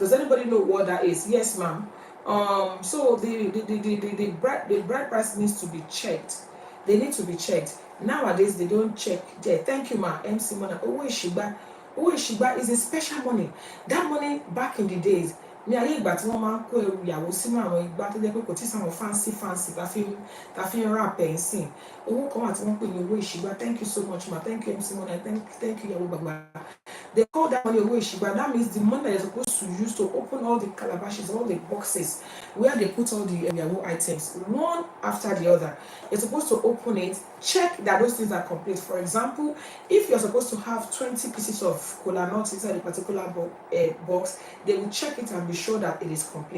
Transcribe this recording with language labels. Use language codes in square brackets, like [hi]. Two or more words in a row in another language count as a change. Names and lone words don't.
[en] Does anybody know what that is? Yes, ma'am. So the bride price needs to be checked. They need to be checked. Nowadays they don't check there. Thank you, ma. MC Mona. Owo Ishiba is a special money. That money back in the days, [yo] ní ayé ìgbà tí wọ́n máa ń kó ẹrù ìyàwó sínú àwọn igbá tó jẹ́ pé kò tí sáwọn fancy ta fi ń rà pẹ̀nsìn. Owó kan wà tí wọ́n pè ní owó ìṣìgbà. [en] Thank you so much, ma. Thank you, MC Mona. Thank you, [yo] ìyàwó bàbá. [en] They call that money [yo] owó ìṣìgbà. [en] That means the money that you're supposed to use to open all the calabashes, all the boxes where they put all the ìyàwó items, one after the other. You're supposed to open it, check that those things are complete. For example, if you're supposed to have 20 pieces of kola nuts inside a particular box, they will check it and be sure that it is complete.